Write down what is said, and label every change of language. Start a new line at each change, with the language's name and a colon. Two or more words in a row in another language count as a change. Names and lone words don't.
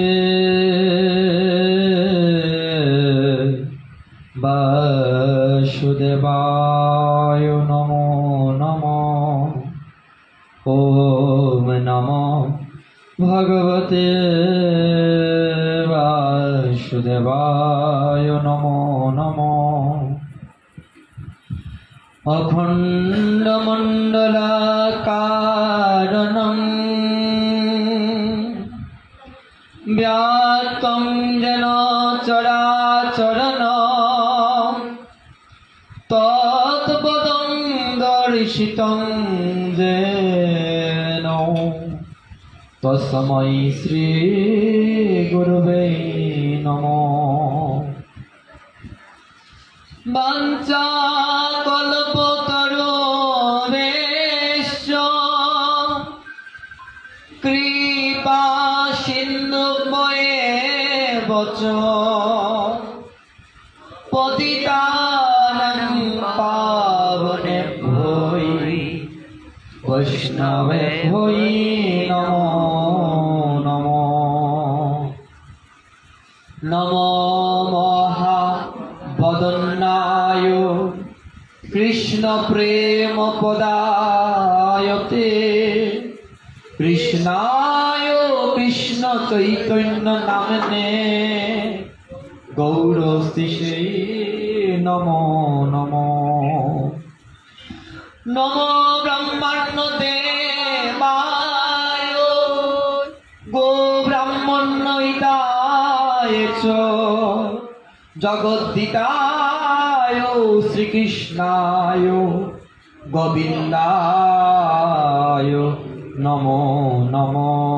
Sanskrit: বাসুদেবায় নমো নমো ওম নমো ভগবতে বাসুদেবায় নমো নমো অখণ্ডমণ্ডলাকারণং ব্যাপ্তং যেন চরাচরণ তৎপদং দর্শিতং যেন তস্मै শ্রী গুরুবে নমঃ। বাঞ্ছাকল্পতরুভ্যশ্চ কৃপা সিন্ধুভ্যেব চ পতিতানাং পাবনেভ্যো বৈষ্ণবেভ্যো নমো নমো। নমো মহাবদন্নায় কৃষ্ণ প্রেম পদায়তে কৃষ্ণায় কৃষ্ণ চৈতন্য নামনে গৌরস্তিষে নমো নমো। নমো ব্রহ্মণ্য দেবায় গো ব্রাহ্মণ্য হিতায় চ জগদ্ধিতায় শ্রীকৃষ্ণায় গোবিন্দায় নমো নমো।